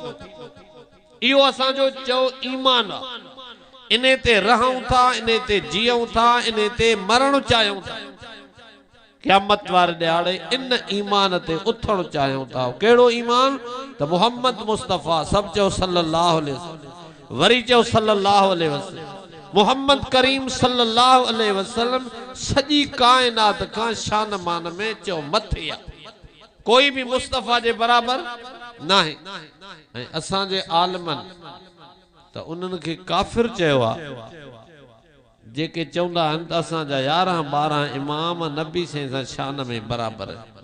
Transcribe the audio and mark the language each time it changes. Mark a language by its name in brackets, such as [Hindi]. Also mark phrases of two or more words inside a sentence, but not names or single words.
[Sindhi] इहो असांजो चओ ईमान आहे। इन ते रहूं था, इन ते जीऊं था, इन ते मरण चाहियूं था। क़यामत वारे ॾियारे इन ईमान ते उथण चाहियूं था। कहिड़ो ईमान? त मोहम्मद मुस्तफ़ा सब चओ [Arabic] صلى الله عليه وسلم, [Sindhi] वरी चओ [Arabic] صلى الله عليه وسلم. [Sindhi] मोहम्मद करीम [Arabic] صلى الله عليه وسلم [Sindhi] सॼी कायनात खां शान मान में चओ मथे आहे। कोई भी मुस्तफ़ा जे बराबर नाहे। ऐं असांजे आलमनि त उन्हनि खे काफ़िर चयो आहे जेके चवंदा आहिनि त असांजा 11-12 इमाम नबी से सां शान में बराबर आहे।